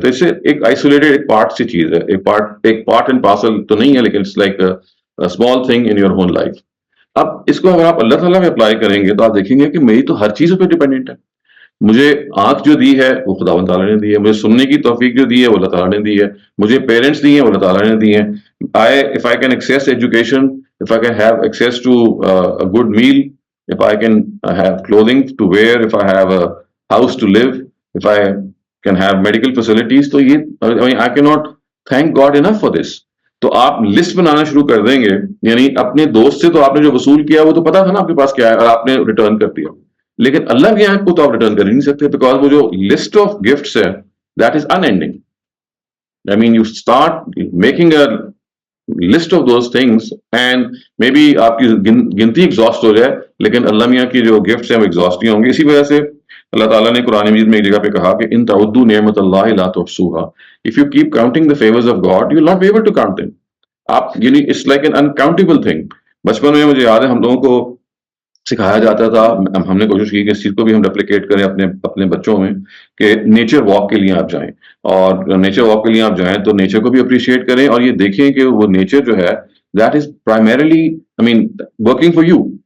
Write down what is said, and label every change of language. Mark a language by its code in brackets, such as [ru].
[ur] تو اس سے ایک آئسولیٹڈ ایک پارٹ سی چیز ہے، ایک پارٹ اینڈ پارسل تو نہیں ہے، لیکن [en] It's like small thing in your whole life. [ur] اب اس کو اگر آپ اللہ تعالیٰ میں اپلائی کریں گے تو آپ دیکھیں گے کہ میری تو ہر چیزوں پہ ڈیپینڈنٹ ہے. مجھے آنکھ جو دی ہے وہ خداوند تعالیٰ نے دی ہے، مجھے سننے کی توفیق جو دی ہے وہ اللہ تعالیٰ نے دی ہے، مجھے پیرنٹس دی ہیں وہ اللہ تعالیٰ نے دی ہیں. [en] if I can access education, if I can have access to a good meal, if I can have clothing to wear, if I have a house to live, if I can have medical facilities, تو یہ I cannot thank God enough for this. [ur] تو آپ list بنانا شروع کر دیں گے. یعنی اپنے دوست سے تو آپ نے جو وصول کیا وہ تو پتا تھا نا آپ کے پاس کیا ہے، اور آپ نے ریٹرن کر دیا. لیکن اللہ کے یہاں کو تو آپ ریٹرن کر ہی نہیں سکتے، بیکاز وہ جو لسٹ آف گفٹس ہے [en] That is unending. I mean, you start making a list of those things and maybe [ur] آپ کی گنتی ایگزاسٹ ہو جائے، لیکن اللہ میاں کی جو گفٹس ہیں وہ ایگزاسٹ نہیں ہوں گے. اسی وجہ سے اللہ تعالیٰ نے قرآن مجید میں ایک جگہ پہ کہا کہ [ar] ان تعدوا نعمت اللہ لا تحصوها. [en] If you keep counting the favors of God, you will not be able to count them. آپ یعنی it's like an uncountable thing. [ur] بچپن میں مجھے یاد ہے ہم لوگوں کو سکھایا جاتا تھا، ہم نے کوشش کی کہ اس چیز کو بھی ہم ریپلیکیٹ کریں اپنے بچوں میں، کہ نیچر واک کے لیے آپ جائیں، اور نیچر واک کے لیے آپ جائیں تو نیچر کو بھی اپریشیٹ کریں، اور یہ دیکھیں کہ وہ نیچر جو ہے [en] That is primarily I mean working for you.